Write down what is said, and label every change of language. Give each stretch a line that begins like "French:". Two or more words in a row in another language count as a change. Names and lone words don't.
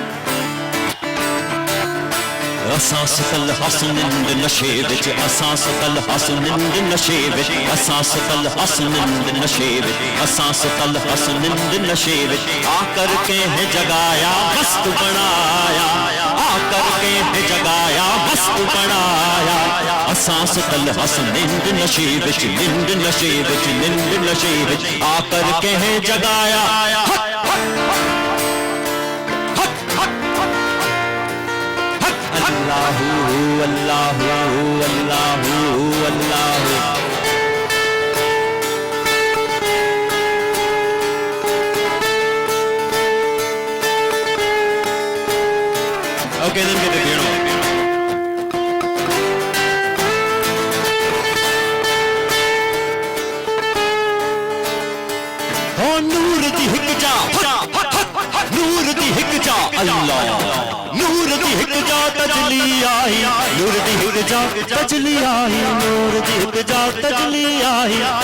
Saraiki: اساں ستل ہسن نند نشے وچ، اساں ستل ہسن نند نشے وچ، اساں ستل ہسن نند نشے وچ، اساں ستل ہسن نند نشے وچ.
Hindi: आकर के है जगाया मस्त बनाया, आकर के है जगाया मस्त बनाया,
Saraiki: اساں ستل ہسن نند نشے وچ، نند نشے وچ، نند نشے وچ,
Hindi: आकर के है जगाया।
Saraiki: अल्लाहू अल्लाहू अल्लाहू अल्लाहू।
English: Okay, then get the piano.
Saraiki: Oh, نور دی ہک جا، نور دی ہک جا، اللہ نور دی ہک جا تجلی آئی، نور دی ہک جا تجلی آئی، نور دی ہک جا تجلی آئی.